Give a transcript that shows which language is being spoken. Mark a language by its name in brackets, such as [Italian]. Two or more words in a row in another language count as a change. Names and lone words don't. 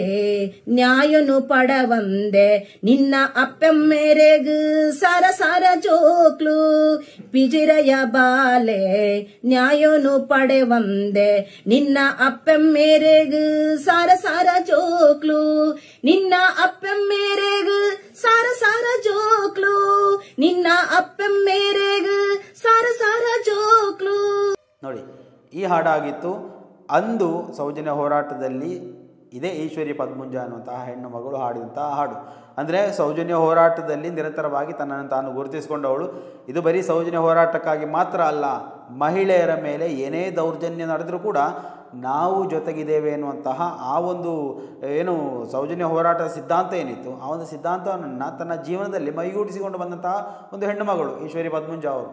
[Tulu] ನ್ಯಾಯನು ಪಡವಂದೆ ನಿನ್ನ ಅಪ್ಪೆಮ್ಮೆರೆಗು ಸಾರ ಸಾರ ಜೋಕ್ಲು ಪಿಜಿರಯ ಬಾಲೆ ನ್ಯಾಯನು ಪಡೆವಂದೆ ನಿನ್ನ ಅಪ್ಪೆಮ್ಮೆರೆಗು ಸಾರ ಸಾರ ಜೋಕ್ಲು ನಿನ್ನ ಅಪ್ಪೆಮ್ಮೆರೆಗು ಸಾರ ಸಾರ ಜೋಕ್ಲು ನಿನ್ನ ಅಪ್ಪೆಮ್ಮೆರೆಗು ಸಾರ ಸಾರ ಜೋಕ್ಲು. [Kannada] ನೋಡಿ, ಈ ಹಾಡಾಗಿತ್ತು. ಅಂದು ಸೌಜನ್ಯ ಹೋರಾಟದಲ್ಲಿ ಇದೇ ಈಶ್ವರಿ ಪದ್ಮುಂಜ ಅನ್ನುವಂತಹ ಹೆಣ್ಣು ಮಗಳು ಹಾಡಿದಂತಹ ಹಾಡು. ಅಂದರೆ ಸೌಜನ್ಯ ಹೋರಾಟದಲ್ಲಿ ನಿರಂತರವಾಗಿ ತನ್ನನ್ನು ತಾನು ಗುರುತಿಸಿಕೊಂಡವಳು. ಇದು ಬರೀ ಸೌಜನ್ಯ ಹೋರಾಟಕ್ಕಾಗಿ ಮಾತ್ರ ಅಲ್ಲ, ಮಹಿಳೆಯರ ಮೇಲೆ ಏನೇ ದೌರ್ಜನ್ಯ ನಡೆದರೂ ಕೂಡ ನಾವು ಜೊತೆಗಿದ್ದೇವೆ ಎನ್ನುವಂತಹ ಆ ಒಂದು ಏನು ಸೌಜನ್ಯ ಹೋರಾಟದ ಸಿದ್ಧಾಂತ ಏನಿತ್ತು, ಆ ಒಂದು ಸಿದ್ಧಾಂತವನ್ನು ತನ್ನ ಜೀವನದಲ್ಲಿ ಮೈಗೂಡಿಸಿಕೊಂಡು ಬಂದಂತಹ ಒಂದು ಹೆಣ್ಣು ಮಗಳು ಈಶ್ವರಿ ಪದ್ಮುಂಜ ಅವರು.